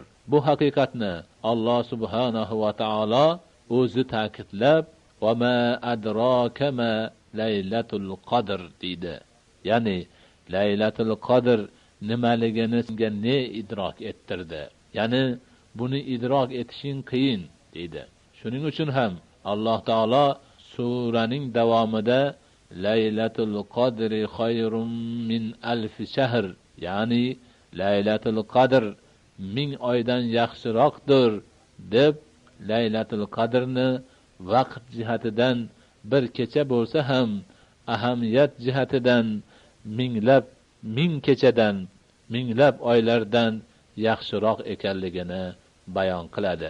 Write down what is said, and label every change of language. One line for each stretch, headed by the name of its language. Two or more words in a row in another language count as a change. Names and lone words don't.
Uzbek: Bu haqiqatni Alloh
Arabic: سبحانه وتعالى
Uzbek: o'zi ta'kidlab,
Arabic: "وما أدراك ما ليلة القدر"
Uzbek: deydi. Ya'ni Laylatul Qadr nimaligini senga ne idrok ettirdi? Ya'ni buni idrok etishing qiyin deydi. Shuning uchun ham Alloh taolo suraning davomida
Arabic: ليلة القدر خير من ألف شهر,
Uzbek: ya'ni Laylatul Qadr 1000 oydan yaxshiroqdir deb Laylatul Qadrni vaqt jihatidan bir kecha bo'lsa ham ahamiyat jihatidan ming kechadan, minglab oylardan yaxshiroq ekanligini bayon qiladi.